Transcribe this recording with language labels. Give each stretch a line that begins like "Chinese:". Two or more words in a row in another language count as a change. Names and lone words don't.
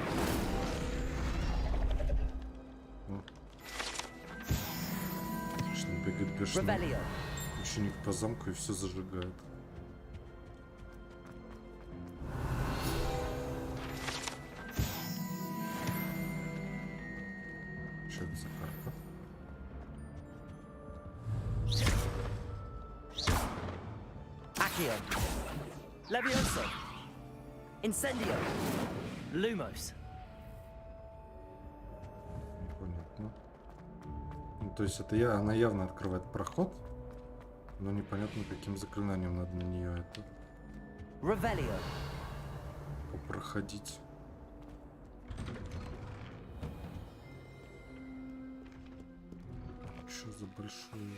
Russian: Отлично, бегает бешеный ученик по замку и все зажигает. Что это за карта? Accio. Levioso. Incendio. Lumos. Понятно. Ну, то есть это она явно открывает проход, но непонятно, каким заклинанием надо на нее это Revelio. Проходить. Что за большой?